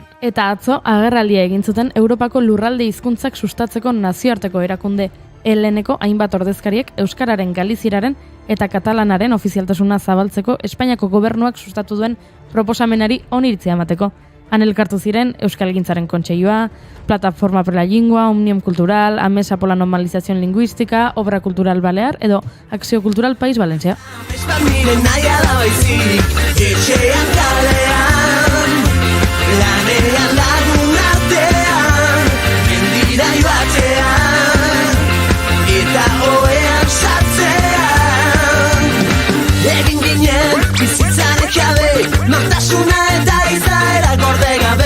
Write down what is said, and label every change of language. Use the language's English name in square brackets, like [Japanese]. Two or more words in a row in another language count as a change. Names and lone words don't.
[Basque] Eta atzo agerraldia egin zuten Europako lurralde hizkuntzak sustatzeko nazioarteko erakunde Heleneko hainbat ordezkariek euskararen, galizieraren eta katalanaren ofizialtasuna zabaltzeko Espainiako gobernuak sustatu duen proposamenari oniritzia emateko. Han elkartu ziren Euskalgintzaren Kontseilua, Plataforma per la Lingua, Omnium Cultural, Amesa por la Normalización Lingüística, Obra Cultural Balear edo Acció Cultural País Valencia. Eta oean sartzean egin ginen bizitzaren jabe, nortasuna eta izaera gorde gabe.